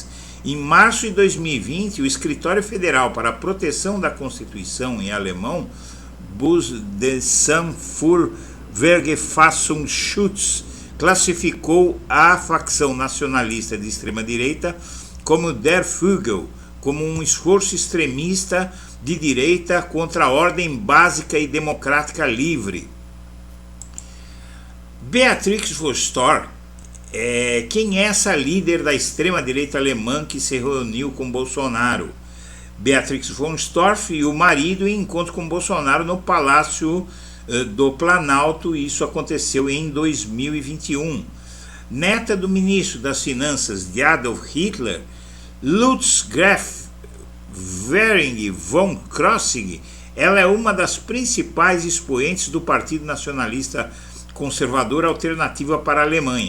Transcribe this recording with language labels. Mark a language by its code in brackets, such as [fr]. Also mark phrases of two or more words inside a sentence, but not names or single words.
[pt] Em março de 2020, o Escritório Federal para a Proteção da Constituição, em alemão, [de] Bundesamt für Verfassungsschutz, [pt] classificou a facção nacionalista de extrema-direita como Der Flügel, como um esforço extremista de direita contra a ordem básica e democrática livre. Beatrix von Storch, quem é essa líder da extrema-direita alemã que se reuniu com Bolsonaro? Beatrix von Storch e o marido em encontro com Bolsonaro no Palácio do Planalto. Isso aconteceu em 2021. Neta do ministro das Finanças de Adolf Hitler, Lutz Graf Werning von Krosigk, ela é uma das principais expoentes do Partido Nacionalista Conservador Alternativa para a Alemanha.